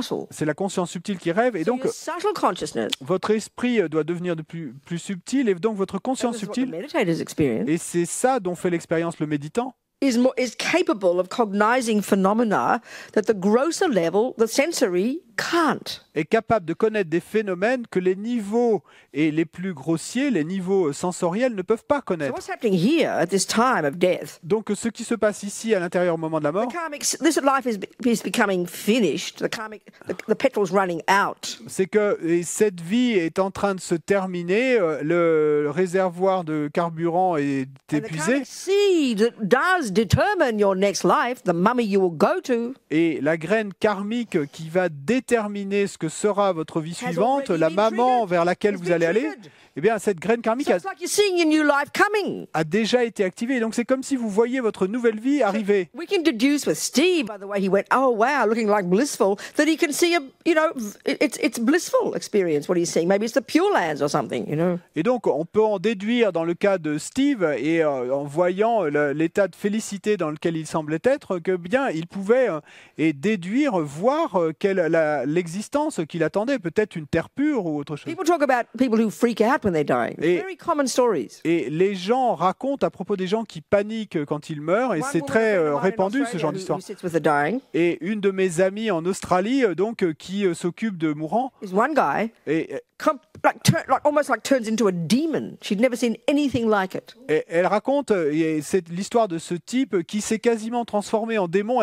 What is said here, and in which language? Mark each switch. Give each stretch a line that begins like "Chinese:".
French: C'est la conscience subtile qui rêve, et donc votre esprit doit devenir de plus subtil, et donc votre conscience subtile. Et c'est ça dont fait l'expérience le méditant.
English: Is capable of cognizing phenomena that the grosser level, the sensory, can't.
French: Est capable de connaître des phénomènes que les niveaux et les plus grossiers, les niveaux sensoriels, ne peuvent pas connaître.
English: So what's happening here at this time of death?
French: Donc ce qui se passe ici à l'intérieur au moment de la mort,
English: this life is becoming finished. The petrol's running out.
French: C'est que cette vie est en train de se terminer, le réservoir de carburant est épuisé.
English: Determine your next life, the mummy you will go to.
French: Et la graine karmique qui va déterminer ce que sera votre vie suivante, la maman vers laquelle vous allez aller, eh bien cette graine karmique a déjà été activée. Donc c'est comme si vous voyiez votre nouvelle vie arriver.
English: We can deduce with Steve, by the way he went, oh wow, looking like blissful, that he can see it's blissful experience what he's seeing. Maybe it's the Pure Lands or something, you know.
French: Et donc on peut en déduire dans le cas de Steve, et en voyant l'état de félicité dans lequel il semblait être, que bien il pouvait déduire, voir l'existence qu'il attendait, peut-être une terre pure ou autre chose.
English: People talk about people who freak out when they're dying. Very common stories.
French: Et les gens racontent à propos des gens qui paniquent quand ils meurent, et c'est très répandu ce genre d'histoire. Et une de mes amies en Australie, donc qui s'occupe de mourants, et
English: almost like turns into a demon. She'd never seen anything like it.
French: Et elle raconte c'est l'histoire de ce type qui s'est quasiment transformé en démon.